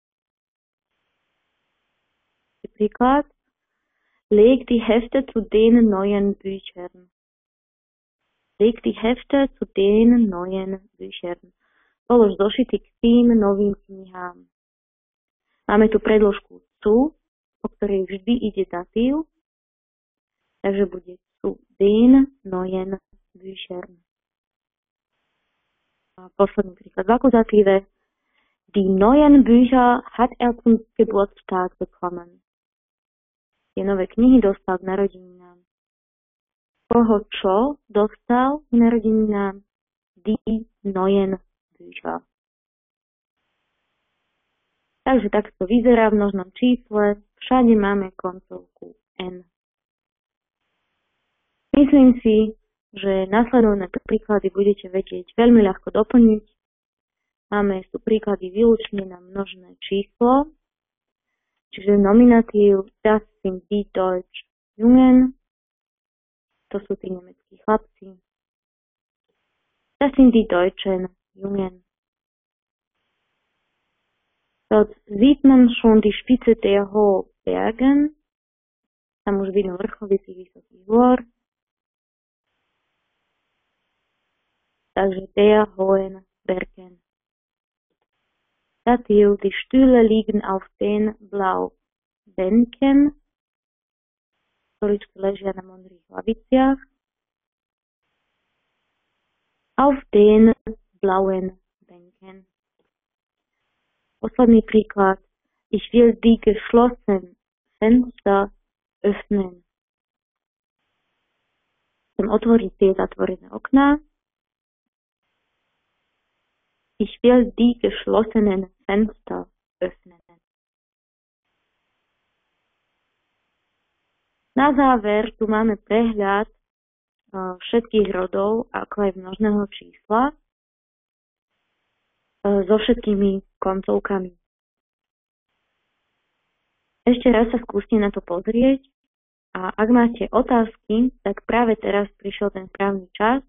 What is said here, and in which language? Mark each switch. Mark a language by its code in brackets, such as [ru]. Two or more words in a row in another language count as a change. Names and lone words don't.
[sk] Príklad. [de] Leg die Hefte zu den neuen Büchern. Leg die Hefte zu den neuen Büchern. [sk] Polož zošity k tým novým knihám. Máme tu predložku zu, po ktorej vždy ide datív, takže bude [de] zu den neuen Büchern. [sk] A posledný príklad v akuzatíve. [de] Die neuen Bücher hat zum Geburtstag bekommen. [sk] Tie nové knihy dostal k narodeninám. Koho čo dostal k narodeninám? [de] Die neuen Bücher. [sk] Takže takto vyzerá v množnom čísle. Všade máme koncovku N. Myslím si, že nasledovné príklady budete vedieť veľmi ľahko doplniť. Máme tu príklady výlučne na množné číslo, čiže nominatív [de] das sind die Deutsch Jungen, [sk] to sú tí nemeckí chlapci. [de] Das sind die Deutschen Jungen. Dort sieht man schon die Spitze der hohen Bergen. [sk] Tam už vidno vrcholy tých vysokých hôr. Takže [de] der hohen Bergen. Dativ, die Stühle liegen auf den Blaubänken. [sk] Stoličky ležia na modrých laviciach. [de] Auf den blauen Bänken. [sk] Posledný príklad. [de] Ich will die geschlossenen Fenster öffnen. [sk] Chcem otvoriť tie zatvorené okná. [de] Ich will die geschlossenen Fenster öffnen. [sk] Na záver tu máme prehľad všetkých rodov, ako aj množného čísla, so všetkými koncovkami. Ešte raz sa skúste na to pozrieť a ak máte otázky, tak práve teraz prišiel ten správny čas.